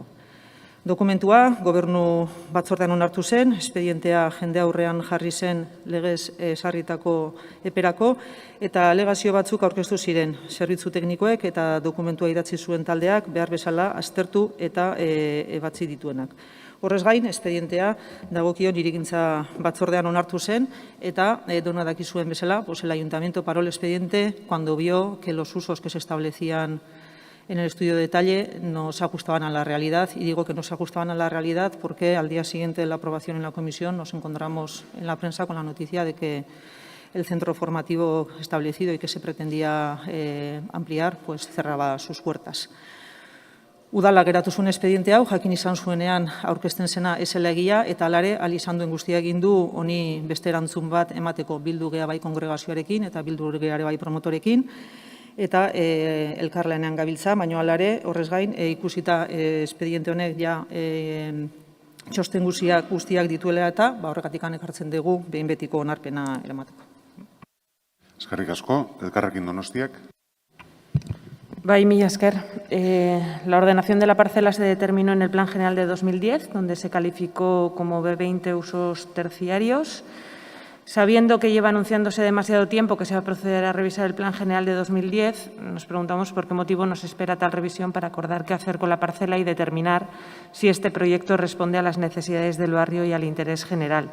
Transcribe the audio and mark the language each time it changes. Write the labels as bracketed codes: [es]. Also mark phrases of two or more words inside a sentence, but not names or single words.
[eu] Dokumentua gobernu batzordean onartu zen, espedientea jende aurrean jarri zen legez sarritako eperako, eta alegazio batzuk aurkeztu ziren zerbitzu teknikoek eta dokumentua idatzi zuen taldeak behar bezala aztertu eta ebatzi dituenak. Horrez gain, espedientea dagokion hirigintza batzordean onartu zen eta dona dakizuen bezala, [es] el ayuntamiento paró el expediente cuando vio que los usos que se establecían en el estudio de detalle no se ajustaban a la realidad, y digo que no se ajustaban a la realidad porque al día siguiente de la aprobación en la comisión nos encontramos en la prensa con la noticia de que el centro formativo establecido y que se pretendía ampliar, pues cerraba sus puertas. [eu] Udalak geratu zuen espediente hau, jakin izan zuenean aurkezten zena esela egia, eta alare, izan duen guztia egin du honi beste erantzun bat emateko bildu gea bai kongregazioarekin eta bildu gea bai promotorekin, eta elkarlanean gabiltza, baina alare, horrez gain, ikusita espediente honek ja txosten guztiak dituela eta horregatik ekartzen dugu behin betiko onarpena eramateko. Eskerrik asko, Elkarrekin Donostiak. Bai, mila esker. [es] La ordenación de la parcela se determinó en el Plan General de 2010, donde se calificó como B20 usos terciarios. Sabiendo que lleva anunciándose demasiado tiempo que se va a proceder a revisar el Plan General de 2010, nos preguntamos por qué motivo nos espera tal revisión para acordar qué hacer con la parcela y determinar si este proyecto responde a las necesidades del barrio y al interés general.